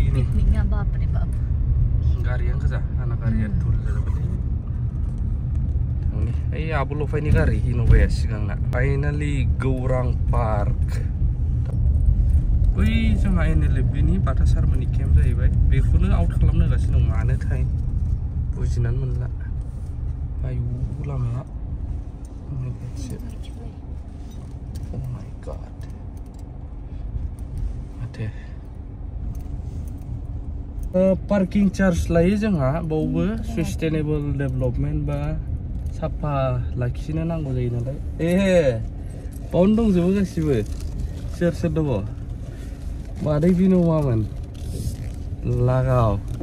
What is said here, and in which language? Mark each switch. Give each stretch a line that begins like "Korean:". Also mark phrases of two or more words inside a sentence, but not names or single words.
Bodo: गारियानो गोजा आंना गारिया धुल जाजोब्बाय ओइ आब' लफायनि गारि इन'भाया सिगांना फाइनालि गौरां पार्क बै जोंहा NLFB-नि बाथा सारमोननि केम्प जाहैबाय बेखौनो आउट खालामनो होगासिनो दं मानोथाय बुजिनानै मोनला आयु लामाया
English: oh my god
Bodo: माथो
English: parking charge
Bodo: लायो जोंहा बावबो
English: sustainable development
Bodo: बा साफा लाखिनो नांगौ जायो नालाय बावनो दंजोबो गासिबो सोर सोर दङ मादै बिन'मामोन लागाव